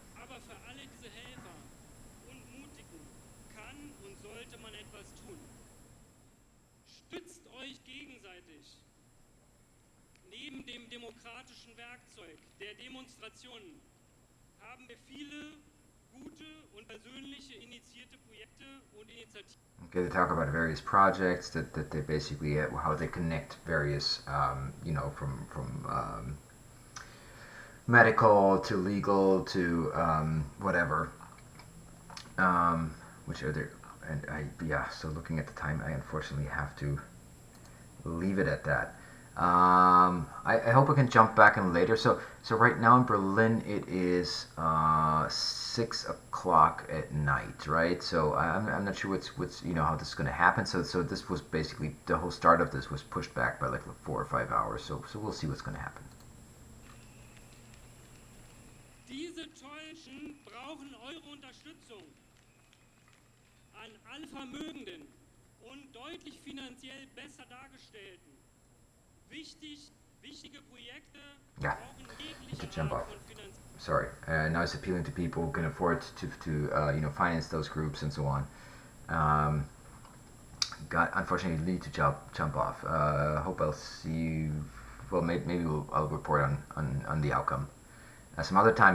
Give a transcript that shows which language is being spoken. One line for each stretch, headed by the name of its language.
German: Aber für alle diese Helfer und Mutigen kann und sollte man etwas tun. Stützt euch gegenseitig. Neben dem demokratischen Werkzeug der Demonstrationen haben wir viele gute und persönliche initiierte Projekte und Initiativen.
English: Okay, they talk about various projects that they basically how they connect various from medical to legal to whatever. Which are there? And so looking at the time, I unfortunately have to leave it at that. I hope I can jump back in later. So right now in Berlin it is 6 o'clock at night, right? So I'm not sure what's how this is going to happen. So this was basically the whole start of this was pushed back by like 4 or 5 hours. So we'll see what's going to happen.
German: Diese Täuschen brauchen eure Unterstützung. An alle Vermögenden und deutlich finanziell besser dargestellten. Wichtige Projekte brauchen jegliche Art von Finanzierung.
English: now it's appealing to people who can afford to finance those groups and so on. Got unfortunately need to jump off. Hope I'll see you. Well, maybe I'll report on the outcome some other time.